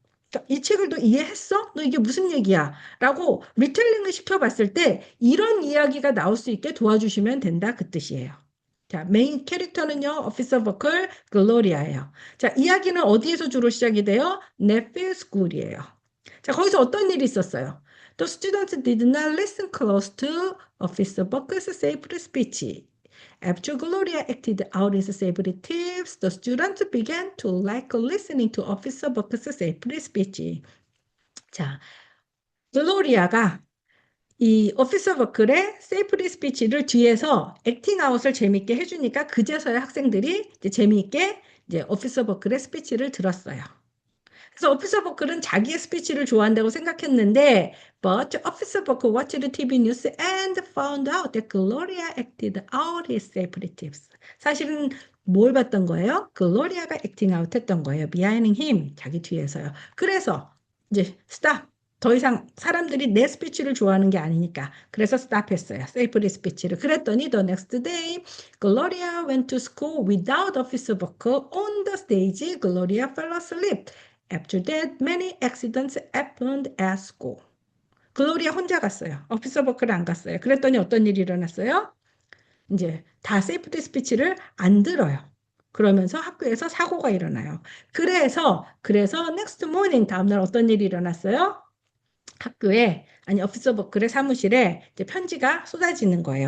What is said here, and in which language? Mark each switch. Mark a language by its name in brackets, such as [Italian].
[Korean] 자, 이 책을 너 이해했어? 너 이게 무슨 얘기야? 라고 리텔링을 시켜봤을 때 이런 이야기가 나올 수 있게 도와주시면 된다. 그 뜻이에요. 자, 메인 캐릭터는요, 오피서 버클 글로리아예요. 자, 이야기는 어디에서 주로 시작이 돼요? 네필 스쿨이에요. 자, 거기서 어떤 일이 있었어요? [English] The students did not listen close to Officer Buckle's sacred speech. After Gloria acted out his sacred tips, the students began to like listening to Officer Buckle's sacred speech. [Korean] 자, 글로리아가 이 오피서 버클의 세이프리 스피치를 뒤에서 액팅 아웃을 재밌게 해주니까 그제서야 학생들이 이제 재미있게 이제 오피서 버클의 스피치를 들었어요. 그래서 오피서 버클은 자기의 스피치를 좋아한다고 생각했는데 [English] but Officer Buckle watched the TV news and found out that Gloria acted out his safety tips. [Korean] 사실은 뭘 봤던 거예요? 글로리아가 액팅 아웃 했던 거예요. [English] Behind him, [Korean] 자기 뒤에서요. 그래서 이제 스탑. 더 이상 사람들이 내 스피치를 좋아하는 게 아니니까. 그래서 스탑했어요. 세이프리 스피치를. 그랬더니 [English] the next day, Gloria went to school without Officer Buckle on the stage. Gloria fell asleep. After that, many accidents happened at school. [Korean] 글로리아 혼자 갔어요. 오피서 버클은 안 갔어요. 그랬더니 어떤 일이 일어났어요? 이제 다 세이프티 스피치를 안 들어요. 그러면서 학교에서 사고가 일어나요. 그래서 [English] next morning [Korean] 다음날 어떤 일이 일어났어요? 학교에 아니 오피서 버클의 사무실에 이제 편지가 쏟아지는 거예요.